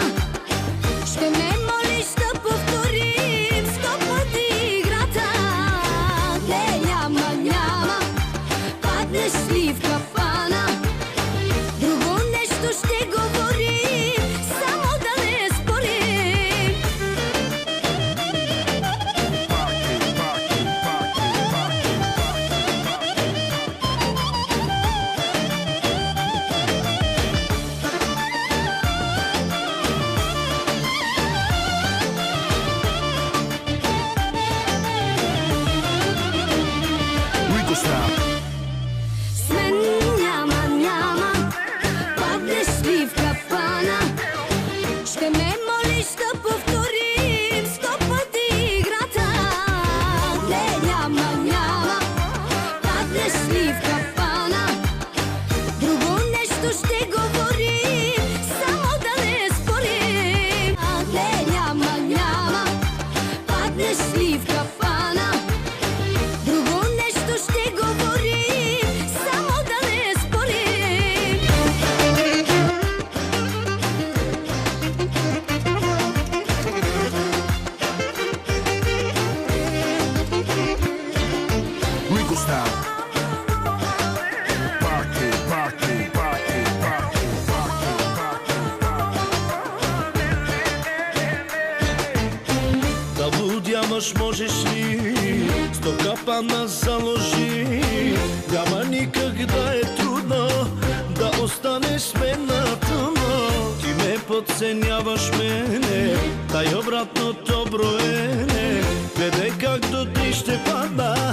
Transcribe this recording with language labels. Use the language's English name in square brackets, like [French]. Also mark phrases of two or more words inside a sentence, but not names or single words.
[Bulgarian] Ще ме молиш да повторим 100 пъти играта. Не, няма, паднеш ли в капана? Друго нещо ще говорим, само да не спорим. [English] Party, party, party, party, Rico Style. [Bulgarian] С мен няма, паднеш ли в капана? Ще ме молиш да повторим 100 пъти играта. Не, няма, паднеш ли в капана? Друго нещо ще говорим, само да не спорим. Не, няма, паднеш ли в капана? Друго нещо ще говорим, само да не спорим. [English] Rico Style. Party, party, party, party, party. [Bulgarian] Да лудяваш можеш ли, 100 капана заложи. Няма никак да е трудно да останеш с мен на тъмно. Ти ме подценяваш мене, дай обратното броене. Гледай как до ти ще падна